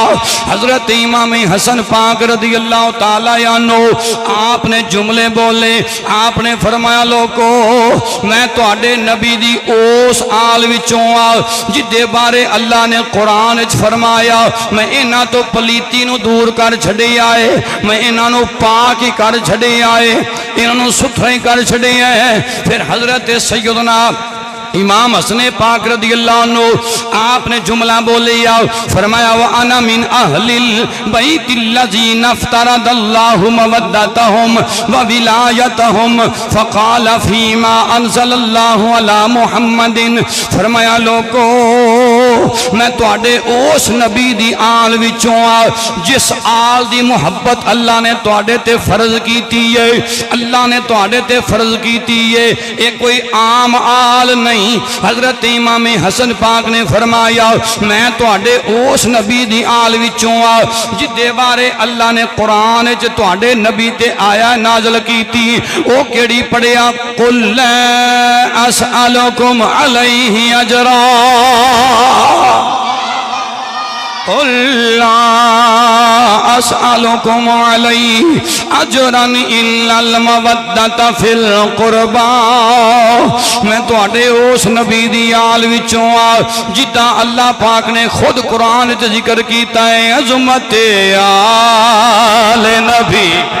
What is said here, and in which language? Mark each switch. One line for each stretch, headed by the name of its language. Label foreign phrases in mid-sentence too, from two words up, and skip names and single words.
Punjabi: حضرت امام حسن پاک
Arabic: رضی اللہ تعالی عنہ
Punjabi: آپ نے جملے بولے. آپ نے فرمایا لوگو میں تہاڈے نبی دی اس آل وچوں آ جدے بارے اللہ نے قرآن وچ فرمایا میں انہاں تو پلیتی نو دور کر چھڑے آئے, میں انہاں نو پاک ہی کر چھڑے آئے, انہاں نو ستھرے کر چھڑے آئے. پھر حضرت سیدنا امام حسن پاک رضی اللہ عنہ آپ نے جملہ بولیا فرمایا
Arabic: وَأَنَا مِنْ أَهْلِ الْبَيْتِ الَّذِينَ افْتَرَضَ اللَّهُ مَوَدَّتَهُمْ وَوِلَایَتَهُمْ فَقَالَ فِيمَا أَنزَلَ اللَّهُ عَلَى مُحَمَّدٍ.
Punjabi: فرمایا لوگو میں تہاڈے اس نبی دی آل وچوں جس آل دی محبت اللہ نے تہاڈے تے فرض کیتی ہے, اللہ نے تہاڈے تے فرض کیتی ہے, یہ کوئی عام آل نہیں. حضرت امام حسن پاک نے فرمایا میں تہاڈے اس نبی دی آل وچوں جدے بارے اللہ نے قرآن وچ تہاڈے نبی تے آیا نازل کیتی او کیڑی پڑھیا
Arabic: قل لا اسألکم علیہ اجرا, قل لا اسألکم علیہ اجرا الا المودۃ فی القربى.
Punjabi: میں تہاڈے اس نبی دی آل وچوں جداں اللہ پاک نے خود قرآن وچ ذکر کیتا ہے عظمت آل نبی,